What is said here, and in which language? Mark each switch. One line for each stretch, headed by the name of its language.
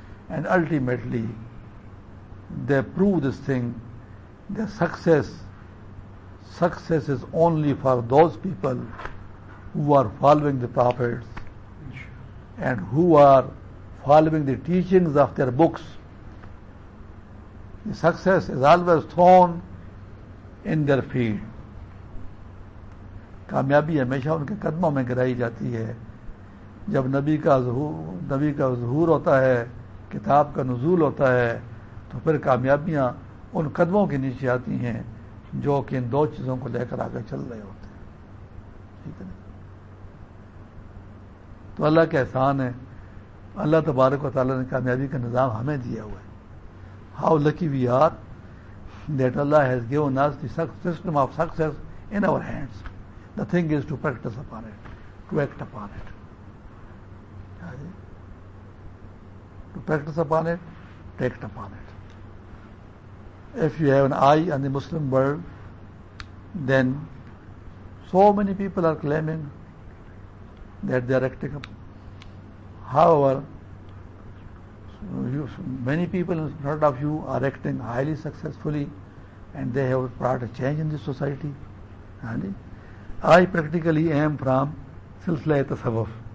English: And ultimately, they prove this thing, their success is only for those people who are following the prophets and who are following the teachings of their books. The success is always thrown in their feet.
Urdu: کامیابی ہمیشہ ان کے قدموں میں گرائی جاتی ہے. جب نبی کا ظہور ہوتا ہے، کتاب کا نزول ہوتا ہے، تو پھر کامیابیاں ان قدموں کے نیچے آتی ہیں جو کہ ان دو چیزوں کو لے کر آگے چل رہے ہوتے ہیں. ٹھیک ہے نا؟ تو اللہ کا احسان ہے، اللہ تبارک و تعالیٰ نے کامیابی کا نظام ہمیں دیا ہوا ہے.
English: How lucky we are that Allah has given us the system of success in our hands, the thing is to practice upon it, to act upon it, to practice upon it, to act upon it. If you have an eye on the Muslim world, then so many people are claiming that they are acting up. However, many people, not of you, are acting highly successfully and they have brought a change in the society. I practically am from Silsila-e-Tasawwuf.